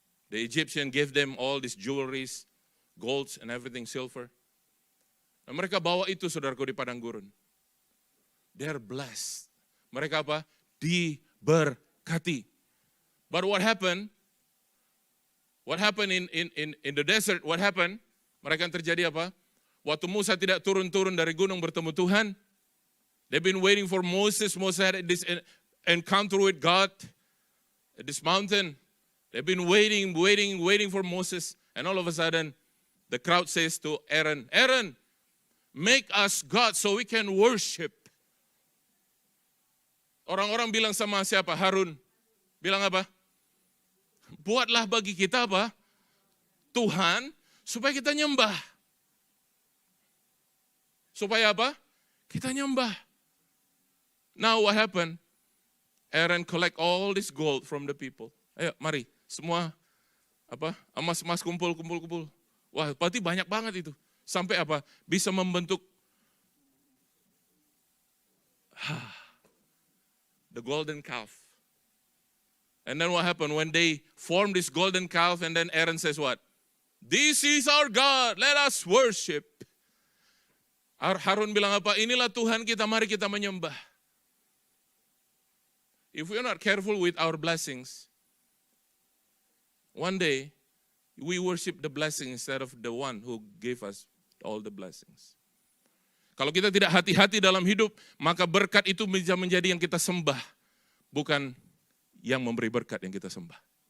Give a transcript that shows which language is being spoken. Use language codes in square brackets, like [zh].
[en] The Egyptian gave them all these jewelries, golds and everything, silver. [id] Nah, mereka bawa itu saudaraku di padang gurun. [en] They're blessed. [id] Mereka apa? Diberkati. [en] But what happened? What happened in the desert? What happened? [id] Mereka yang terjadi apa? Waktu Musa tidak turun-turun dari gunung bertemu Tuhan. [en] They've been waiting for Moses. Moses had this encounter with God at this mountain. They've been waiting for Moses. And all of a sudden, the crowd says to Aaron, Aaron, make us God so we can worship. [id] Orang-orang bilang sama siapa? Harun. Bilang apa? Buatlah bagi kita apa? Tuhan, supaya kita nyembah. Supaya apa? Kita nyembah. [en] Now what happened? Aaron collect all this gold from the people. [id] Ayo, mari. Semua apa? Emas-emas kumpul. Wah, berarti banyak banget itu. Sampai apa? Bisa membentuk [en] the golden calf. And then what happened? When they formed this golden calf, and then Aaron says what? This is our God, let us worship. [id] Harun bilang apa? Inilah Tuhan kita, mari kita menyembah. [en] If we are not careful with our blessings, one day we worship the blessing instead of the one who gave us all the blessings. [id] Kalau kita tidak hati-hati dalam hidup, maka berkat itu bisa menjadi yang kita sembah, bukan yang memberi berkat yang kita sembah.